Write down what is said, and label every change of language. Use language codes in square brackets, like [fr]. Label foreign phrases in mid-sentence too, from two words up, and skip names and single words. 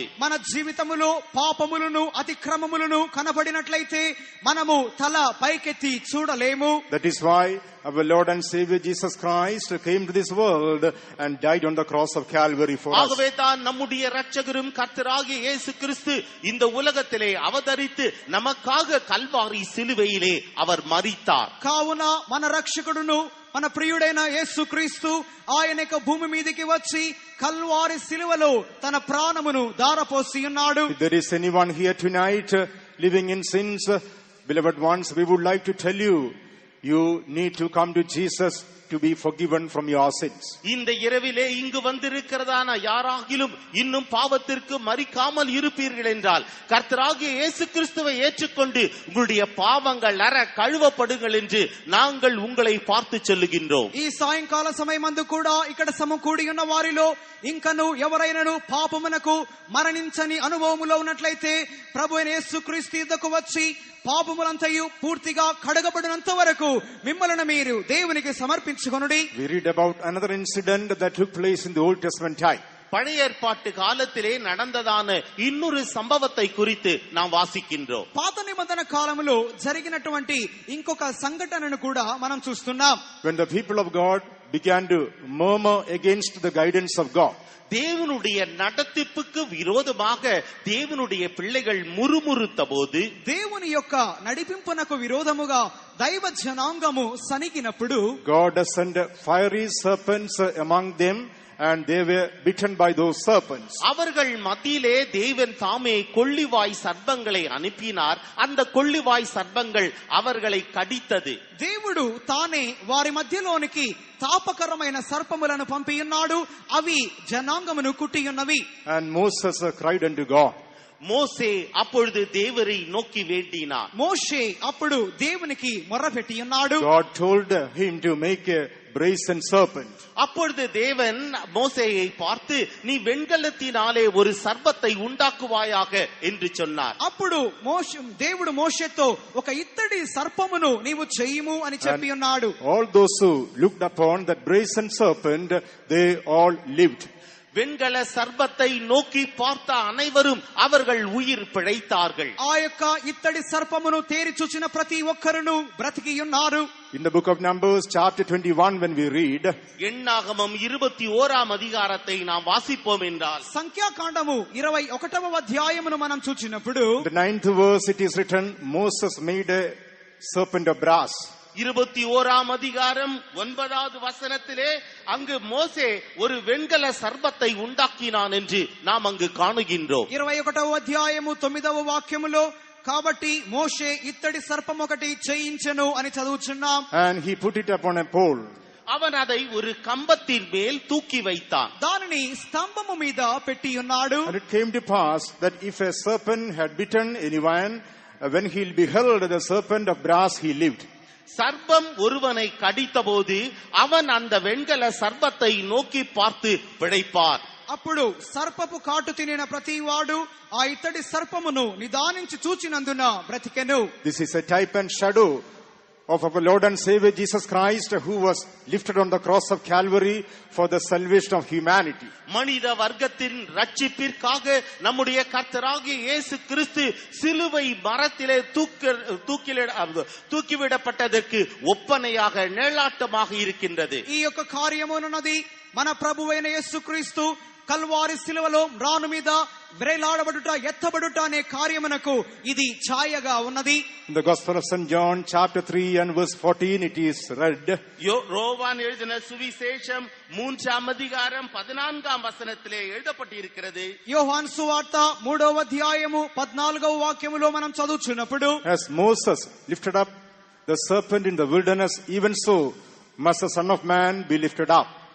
[te] మన జీవితములో పాపములను అతిక్రమములను కనబడినట్లయితే మనము తల పైకెత్తి చూడలేము. [en] That is why our Lord and Savior Jesus Christ came to this world and died on the cross of Calvary for us. [ta] ஆகவே தான் நம்முடைய இரட்சகரும் கர்த்தராகிய இயேசு கிறிஸ்து இந்த உலகத்திலே அவதரித்து நமக்காக கல்வாரி சிலுவையிலே அவர் மரித்தார். [te] కావున మన రక్షకుడును మన ప్రియుడైన యేసుక్రీస్తు ఆయన యొక్క భూమి మీదకి వచ్చి కల్వారి సిలువలో తన ప్రాణమును దారపోసి ఉన్నాడు. [en] If there is anyone here tonight living in sins, beloved ones, we would like to tell you, you need to come to Jesus to be forgiven from your sins. [ta] இந்த இரவிலே இங்கு வந்திருக்கிறதான யாராகிலும் இன்னும் பாவத்திற்கு மரிக்காமல் இருப்பீர்கள் என்றால் கர்த்தராகிய இயேசு கிறிஸ்துவை ஏற்றுக்கொண்டு உங்களுடைய பாவங்கள் அற கழுவப்படுங்கள் என்று நாங்கள் உங்களை பார்த்து சொல்லுகின்றோம். [te] ఈ సాయంకాల సమయమందు కూడా ఇక్కడ సమకూడి ఉన్న వారిలో ఇంకను ఎవరైనాను పాపమునకు మరణించని అనుభవములో ఉన్నట్లయితే ప్రభువైన యేసుక్రీస్తు యుద్ధకు వచ్చి పాపములంతయు పూర్తిగా కడగబడినంత వరకు మిమ్మల్ని మీరు దేవునికి సమర్పించుకొనుడి. [en] We read about another incident that took place in the Old Testament time. [ta] பழைய ஏற்பாட்டு காலத்திலே நடந்ததான இன்னொரு சம்பவத்தை குறித்து நாம் வாசிக்கின்றோம். [te] పాత నిబంధన కాలంలో జరిగినటువంటి ఇంకొక సంఘటనను కూడా మనం చూస్తున్నాం. [en] When the people of God began to murmur against the guidance of God, [ta] தேவனுடைய நடத்திப்புக்கு விரோதமாக தேவனுடைய பிள்ளைகள் முறுமுறுத்த போது, [te] దేవుని యొక్క నడిపింపునకు విరోధముగా దైవ జనాంగము సనిగినప్పుడు, [en] God sent fiery serpents among them, and they were bitten by those serpents. [ta] அவர்கள் மத்தியிலே தேவன் தாமே கொள்ளிவாய் சர்ப்பங்களை அனுப்பினார். அந்த கொள்ளிவாய் சர்ப்பங்கள் அவர்களை கடித்தது. [te] దేవుడు తానే వారి మధ్యలోనికి తాపకరమైన సర్పములను పంపియున్నాడు. అవి జనాంగమును కుట్టియున్నవి. [en] And Moses cried unto God. [ta] மோசே அப்பொழுது தேவரை நோக்கி வேண்டினார். [te] మోషే అప్పుడు దేవునికి మొర్రపెట్టి ఉన్నాడు. [en] God told him to make a brazen serpent. [ta] அப்பொழுது தேவன் மோசேயை பார்த்து, நீ வெண்கலத்தினாலே ஒரு சர்ப்பத்தை உண்டாக்குவாயாக என்று சொன்னார். [te] అప్పుడు దేవుడు మోషేతో ఒక ఇత్తడి సర్పమును నీవు చెయ్యము అని చెప్పి ఉన్నాడు. [en] All those who looked upon that brazen serpent, they all lived. [ta] வெண்கல சர்ப்பத்தை நோக்கி பார்த்த அனைவரும் அவர்கள் உயிர் பிழைத்தார்கள். [te] ఆ యొక్క ఇత్తడి సర్పమును తేరి చూచిన ప్రతి ఒక్కరును బ్రతికి ఉన్నారు. [en] In the book of Numbers chapter 21, when we read, [ta] எண்ணாகமம் 21ஆம் அதிகாரத்தை நாம் வாசிப்போம் என்றால், [te] సంఖ్యాకాండము 21వ అధ్యాయమును మనం చూచినప్పుడు, [en] the 9th verse, it is written, Moses made a serpent of brass. [ta] 21ஆம் அதிகாரம் 9வது வசனத்திலே அங்கு மோசே ஒரு வெண்கல சர்ப்பத்தை உண்டாக்கினான் என்று நாம் அங்கு காணுகின்றோம். [te] 21వ అధ్యాయము 9వ వాక్యములో, కాబట్టి మోషే ఇత్తడి సర్పం ఒకటి చేయించెను అని చదువుచున్నాం. [en] And he put it upon a pole. [ta] அவன் அதை ஒரு கம்பத்தின் மேல் தூக்கி வைத்தான். [te] దానిని స్తంభము మీద పెట్టి ఉన్నాడు. [en] And it came to pass that if a serpent had bitten anyone, when he beheld the serpent of brass, he lived. [ta] சர்ப்பம் ஒருவனை கடித்தபோது அவன் அந்த வெண்கல சர்ப்பத்தை நோக்கி பார்த்து பிழைப்பார். [te] అప్పుడు సర్పపు కాటు తినిన ప్రతి వాడు ఆ ఇత్తడి సర్పమును నిదానించి చూచినందున బ్రతికెను. [en] This is a type and shadow of our Lord and Savior Jesus Christ, who was lifted on the cross of Calvary for the salvation of humanity. [ta] மனித வர்க்கத்தின் ரட்சிப்பிற்காக நம்முடைய கர்த்தராகிய இயேசு கிறிஸ்து சிலுவை மரத்திலே தூக்கிவிடப்பட்டதற்கு ஒப்பனையாக நிழலாட்டமாக இருக்கின்றது. [te] ఈ యొక్క కార్యమునున్నది మన ప్రభువైన యేసుక్రీస్తు కల్వారి శిలువలో రాను మీద వ్రేలాడబడుట ఎత్తబడుట అనే కార్యమునకు ఇది ఛాయగా ఉన్నది. [en] In the Gospel of St. John chapter 3 and verse 14, it is read, [ta] யோவான் எழுதின சுவிசேஷம் 3ஆம் அதிகாரம் 14ஆம் வசனத்திலே எழுதப்பட்டிருக்கிறது. [te] యోహాను సువార్త 3వ అధ్యాయము 14వ వాక్యములో మనం చదువుచున్నప్పుడు, [en] as Moses lifted up the serpent in the wilderness, even so must the Son of Man be lifted up.